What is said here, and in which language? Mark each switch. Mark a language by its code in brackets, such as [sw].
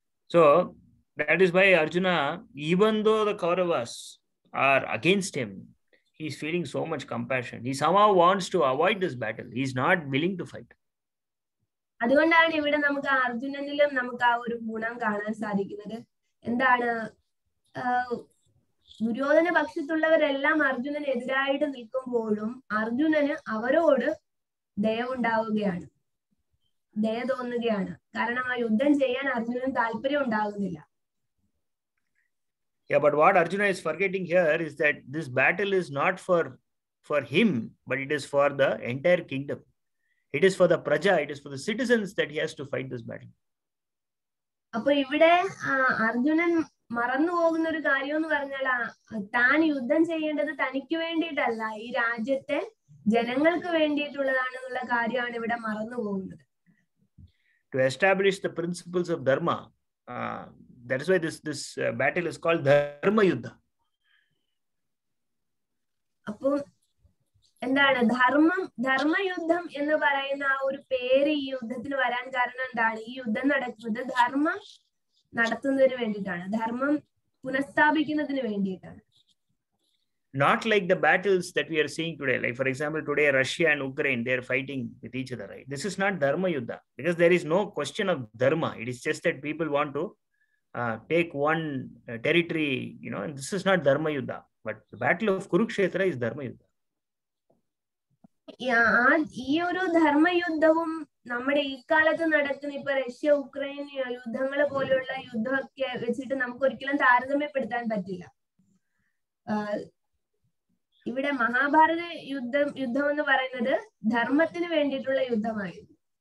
[en] So that is why Arjuna, even though the Kauravas are against him, he is feeling so much compassion. He somehow wants to avoid this battle. He is not willing to fight. [ml] അതുകൊണ്ടാണ് ഇവിടെ നമുക്ക് അർജുനനിലും നമുക്ക് ആ ഒരു ഗുണം കാണാൻ സാധിക്കുന്നത്. എന്താണ്, ദുര്യോധന പക്ഷത്തുള്ളവരെല്ലാം അർജുനനെതിരായിട്ട് നിൽക്കുമ്പോഴും അർജുനന് അവരോട് ദയവുണ്ടാവുകയാണ്, ദയ തോന്നുകയാണ്. കാരണം ആ യുദ്ധം ചെയ്യാൻ അർജുനന് താല്പര്യം ഉണ്ടാകുന്നില്ല. [en] Yeah, but what Arjuna is forgetting here is that this battle is not for him, but it is for the entire kingdom. It is for the praja, it is for the citizens that he has to fight this battle. [ml] അപ്പൊ ഇവിടെ അർജുനൻ മറന്നു പോകുന്ന ഒരു കാര്യം എന്ന് പറഞ്ഞാൽ, താൻ യുദ്ധം ചെയ്യേണ്ടത് തനിക്ക് വേണ്ടിയിട്ടല്ല, ഈ രാജ്യത്തെ ജനങ്ങൾക്ക് വേണ്ടിയിട്ടുള്ളതാണെന്നുള്ള കാര്യമാണ് ഇവിടെ മറന്നു പോകുന്നത്. [en] To establish the principles of dharma, that is why this battle is called Dharma Yuddha. [ml] അപ്പൊ എന്താണ് ധർമ്മയുദ്ധം എന്ന് പറയുന്ന ആ ഒരു പേര് ഈ യുദ്ധത്തിന് വരാൻ കാരണം എന്താണ്, ഈ യുദ്ധം നടക്കുന്നത് ധർമ്മം നടത്തുന്നതിന് വേണ്ടിയിട്ടാണ്, ധർമ്മം പുനഃസ്ഥാപിക്കുന്നതിന് വേണ്ടിയിട്ടാണ്. [en] Not like the battles that we are seeing today. Like for example, today Russia and Ukraine, they are fighting with each other, right? This is not Dharma Yuddha because there is no question of dharma. It is just that people want to take one territory, and this is not Dharma Yuddha. But the battle of Kurukshetra is Dharma Yuddha. [ml] ഈ ഒരു ധർമ്മയുദ്ധവും നമ്മുടെ ഈ കാലത്ത് നടക്കുന്ന ഇപ്പൊ Russia Ukraine യുദ്ധങ്ങള് പോലെയുള്ള യുദ്ധമൊക്കെ വെച്ചിട്ട് നമുക്ക് ഒരിക്കലും താരതമ്യപ്പെടുത്താൻ പറ്റില്ല. ഇവിടെ മഹാഭാരത യുദ്ധം എന്ന് പറയുന്നത് ധർമ്മത്തിന് വേണ്ടിയിട്ടുള്ള യുദ്ധമായിരുന്നു.